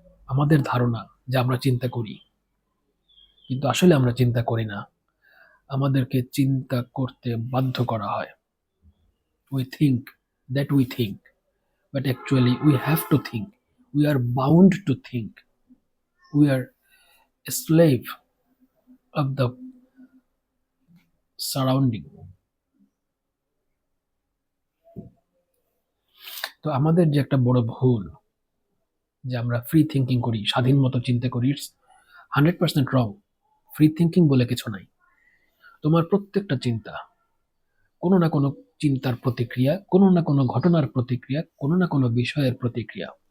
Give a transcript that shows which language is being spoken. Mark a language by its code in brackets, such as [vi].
[bn] আমাদের ধারণা যে আমরা চিন্তা করি, কিন্তু আসলে আমরা চিন্তা করি না। আমাদেরকে চিন্তা করতে বাধ্য করা হয়। [en] We think that we think, but actually we have to think. We are bound to think. We are a slave of the surrounding. [bn] তো আমাদের যে একটা বড় ভুল, যে আমরা ফ্রি থিঙ্কিং করি, স্বাধীন মতো চিন্তা করি, [en] It's 100% wrong. [bn] ফ্রি থিঙ্কিং বলে কিছু নাই। তোমার প্রত্যেকটা চিন্তা কোনো না কোনো চিন্তার প্রতিক্রিয়া, কোনো না কোনো ঘটনার প্রতিক্রিয়া, কোনো না কোনো বিষয়ের প্রতিক্রিয়া।